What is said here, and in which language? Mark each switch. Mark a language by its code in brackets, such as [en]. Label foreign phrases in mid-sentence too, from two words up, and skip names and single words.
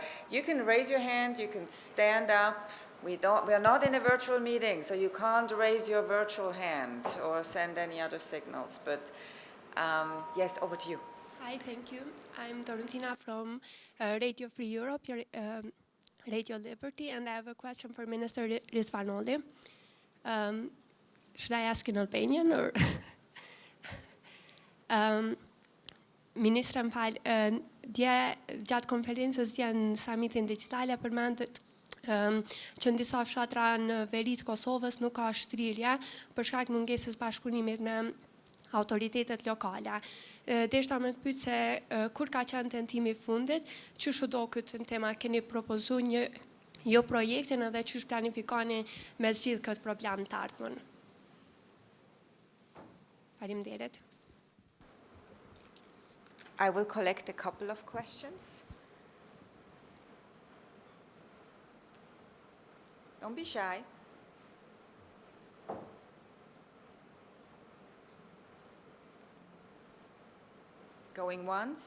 [en] You can raise your hand, you can stand up. We are not in a virtual meeting, so you can't raise your virtual hand or send any other signals. But yes, over to you. Hi, thank you. I'm Dorotina from Radio Free Europe, Radio Liberty, and I have a question for Minister Rizvanolli. Should I ask in Albanian or? [sq] Ministra, më falë, dje gjatë konferencës dje në summitin digjitale përmendet që në disa fshatra në veri të Kosovës nuk ka shtrirje për shkak mungesës bashkëpunimit me autoritetet lokale. Deshta me të pyet se kur ka qenë tentimi i fundit, çu do këtë tema keni propozuar një projektin edhe çu planifikoni me zgjidh këtë problem të ardhmen. Faleminderit. [en] I will collect a couple of questions. Don't be shy. Going once?